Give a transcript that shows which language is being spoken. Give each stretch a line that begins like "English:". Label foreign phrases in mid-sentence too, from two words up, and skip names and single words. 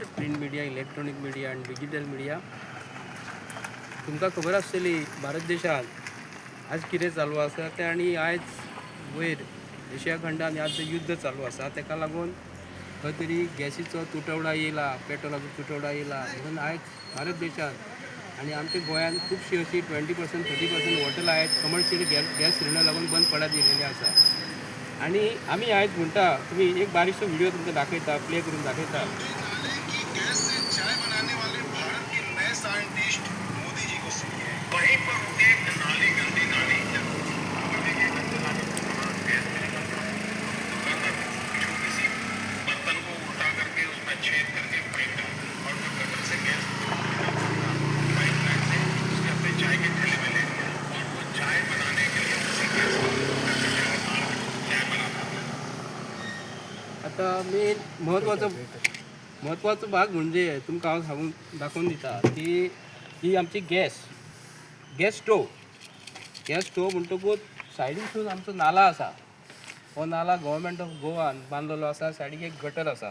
English: print media, electronic media
Konkani: आणि
English: digital media.
Konkani: तुमकां खबर आसतली भारत देशात आज कितें चालू आसा तें, आनी आयज वयर एशिया खंडान आज युद्ध चालू आसा, ताका लागून खंय तरी गॅसीचो तुटवडा येयला, पेट्रोलाचो तुटवडा येयला. म्हणून आयज भारत देशात आणि आमच्या गोंयांत खुबशी अशी 20% 30% हॉटेलां आयज
English: commercial gas cylinder
Konkani: लागून बंद पडत गेलेली आसा. आणि आमी आयज म्हणटा, तुम्ही एक बारीकसो व्हिडिओ तुमकां दाखयता, प्ले करून दाखयता.
Hindi: गैस से चाय बनाने वाले भारत के नए साइंटिस्ट मोदी जी को सुनिए. वहीं पर उनके एक नाली, गंदी नाली, गैस छोटी सी बर्तन को उल्टा करके उसमें छेद करके फेंका और जो गटर से
English: gas pipeline
Hindi: से उसके अपने चाय के ठेले में ले गया और वो चाय बनाने के लिए उसी गैस को चाय बनाता था.
Konkani: आता मेन महत्वाचो भाग म्हणजे तुमकां हांव सांगून दाखोवन दिता की ही आमची
English: gas stove
Konkani: म्हणटकूच सायडीसून आमचो नाला आसा. हो नाला
English: government of
Konkani: गोवान बांदलेलो आसा. सायडीक एक गटर आसा.